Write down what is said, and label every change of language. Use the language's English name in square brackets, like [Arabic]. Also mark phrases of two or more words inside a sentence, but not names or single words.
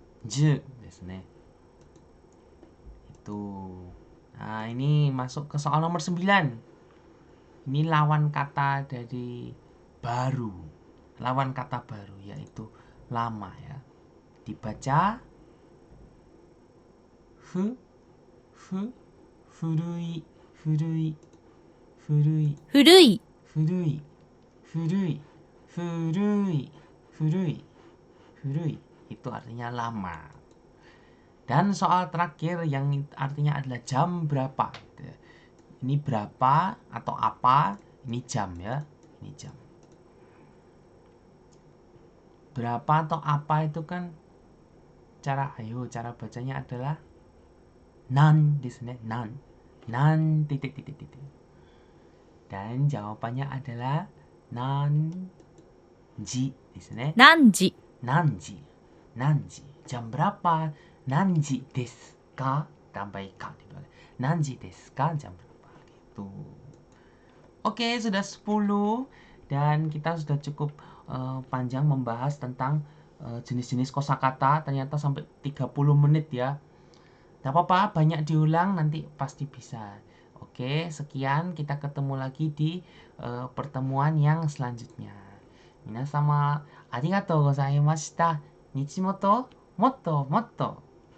[Japanese] 10 ですね。Itu. [Indonesian] Nah, ini masuk ke soal nomor 9. Ini lawan kata dari baru. Lawan kata baru yaitu lama ya. Dibaca [Japanese] 古い、古い、古い, 古い古い、古い、古い、古い、古い. [Indonesian] Itu artinya lama. Dan soal terakhir yang artinya adalah jam berapa. Ini berapa atau apa, ini jam ya. Ini jam. Berapa atau apa itu kan cara bacanya adalah [Japanese] 何ですね、何. [Indonesian] Nan titik titik titik. Dan jawabannya adalah [Japanese] 何時ですね. 何時何時。何時. [Indonesian] Jam berapa? [Japanese] 何時ですか? [Indonesian] Tambah ka di belakang. [Japanese] 何時ですか? [Indonesian] Jam berapa? Gitu. Oke, sudah 10 dan kita sudah cukup panjang membahas tentang jenis-jenis kosakata. Ternyata sampai 30 menit ya. Tidak apa-apa, banyak diulang nanti pasti bisa. Oke, sekian, kita ketemu lagi di pertemuan yang selanjutnya. [Japanese] 皆様ありがとうございました. Nichimoto motto motto.